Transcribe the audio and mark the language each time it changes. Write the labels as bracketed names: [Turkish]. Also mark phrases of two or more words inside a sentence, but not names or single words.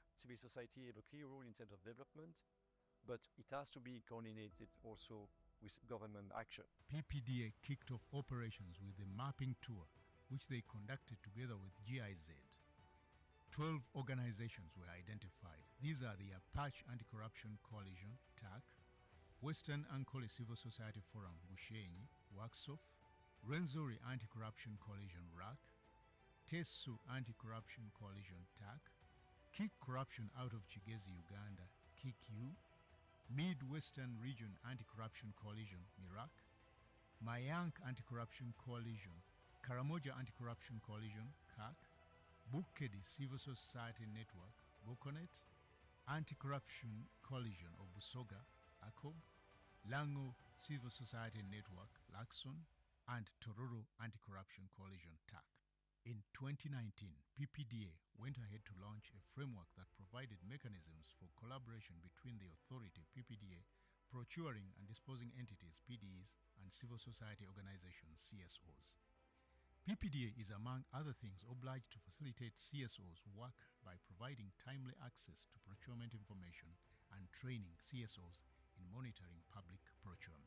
[English] Civil society have a key role in terms of development, but it has to be coordinated also with government action. PPDA kicked off operations with the mapping tour, which they conducted together with GIZ. 12 organizations were identified. These are the Apache Anti-Corruption Coalition, TAC, Western Ankole Civil Society Forum, Bushenyi, WACSOF, Rwenzori Anti-Corruption Coalition, RAC, Tesu Anti-Corruption Coalition, TAC, Kick Corruption Out of Kigezi, Uganda, KICU, Midwestern Region Anti-Corruption Coalition, MIRAC, Mayank Anti-Corruption Coalition, Karamoja Anti-Corruption Coalition, CAC, Bukedi Civil Society Network, Bukonet, Anti-Corruption Coalition of Busoga, ACOB, Lango Civil Society Network, Laxon, and Tororo Anti-Corruption Coalition, TAC. In 2019, PPDA went ahead to launch a framework that provided mechanisms for collaboration between the authority, PPDA, procuring and disposing entities, PDEs, and civil society organizations, CSOs. PPDA is, among other things, obliged to facilitate CSOs' work by providing timely access to procurement information and training CSOs in monitoring public procurement.